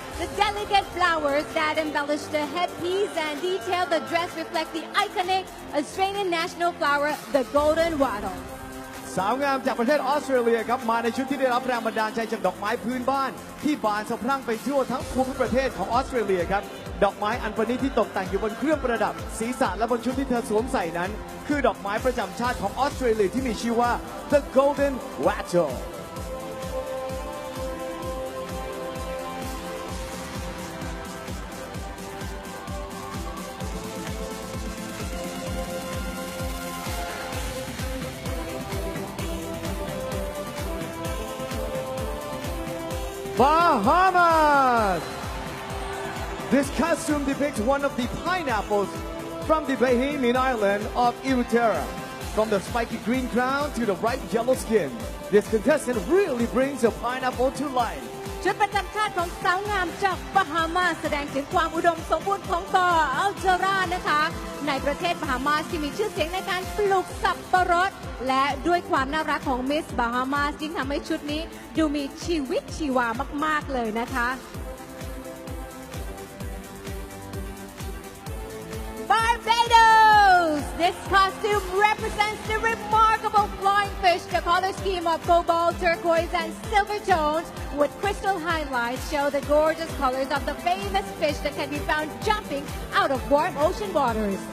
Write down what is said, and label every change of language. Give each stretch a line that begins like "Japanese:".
English: The delicate flowers that embellish the headpiece and detail the dress reflect the iconic Australian national flower, the golden wattle.
Thai: สาวงามจากประเทศออสเตรเลียครับมาในชุดที่ได้รับแรงบันดาลใจจากดอกไม้พื้นบ้านที่บานสะพรั่งไปทั่วทั้งภูมิประเทศของออสเตรเลียครับ ดอกไม้อันประณีตที่ตกแต่งอยู่บนเครื่องประดับศีรษะและบนชุดที่เธอสวมใส่นั้นคือดอกไม้ประจำชาติของออสเตรเลียที่มีชื่อว่า The Golden Wattle Bahamas!
English: This costume depicts one of the pineapples from the Bahamian island of Eleuthera. From the spiky green crown to the ripe yellow skin, this contestant really brings a pineapple to life.
Thai: ชุดประจำชาติของสาวงามจากบาฮามาแสดงถึงความอุดมสมบูรณ์ของเกาะอัลเจรานะคะในประเทศบาฮามาที่มีชื่อเสียงในการปลูกสับปะรดและด้วยความน่ารักของมิสบาฮามายิ่งทำให้ชุดนี้ดูมีชีวิตชีวามากๆเลยนะคะ Barbados!
English: This costume represents the remarkable flying fish. The color scheme of cobalt, turquoise, and silver tones with crystal highlights show the gorgeous colors of the famous fish that can be found jumping out of warm ocean waters.